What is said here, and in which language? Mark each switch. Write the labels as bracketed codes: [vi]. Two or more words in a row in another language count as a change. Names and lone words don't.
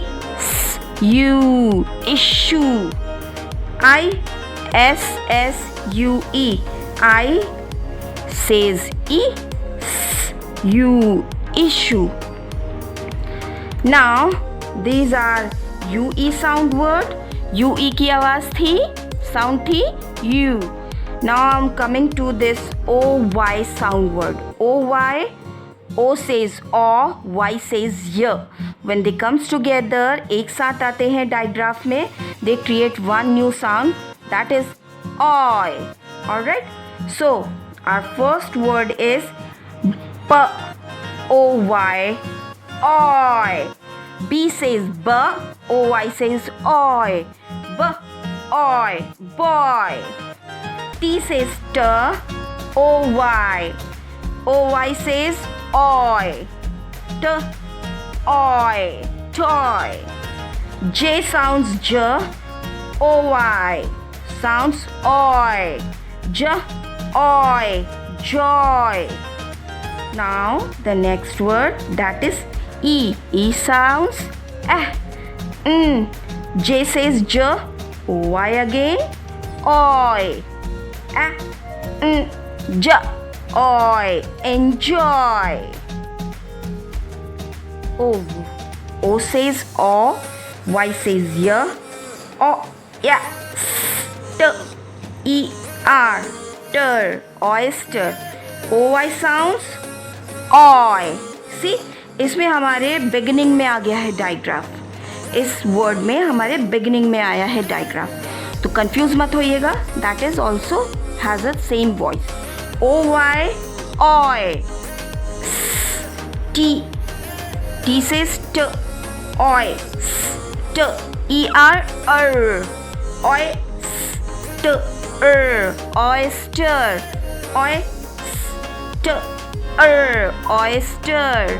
[en] You. Issue. I-S-S-U-E. I says E. You. Issue. Now these are U-E sound word. [hi] U-E की आवाज थी, sound थी U. [en] Now I'm coming to this O-Y sound word. O-Y, O says O, Y says Y. When they comes together, [hi] एक साथ आते हैं digraph में, [en] they create one new sound, that is OI. Alright? So our first word is P-O-Y, OI. B says B, O-Y says OI. B-OI, boy. T says T, O-Y. O-Y says OI. T-OI, toy. J sounds J, O-Y. Sounds OI. J-OI, joy. Now the next word, that is E. E sounds J says J, O-Y again, OI. J, OI, enjoy. O. O says O, Y says Y, O, yeah. T-E-R, ter, oyster. O-Y sounds OI. See, [hi] इसमें हमारे बिगिनिंग में आ गया है डाइग्राफ. इस वर्ड में हमारे बिगिनिंग में आया है डाइग्राफ. तो कंफ्यूज मत होइएगा. [en] That is also has a same voice. O-Y, OI. T. T says T, OI. T-E-R, OI. T-er, oyster. Oyster, oyster.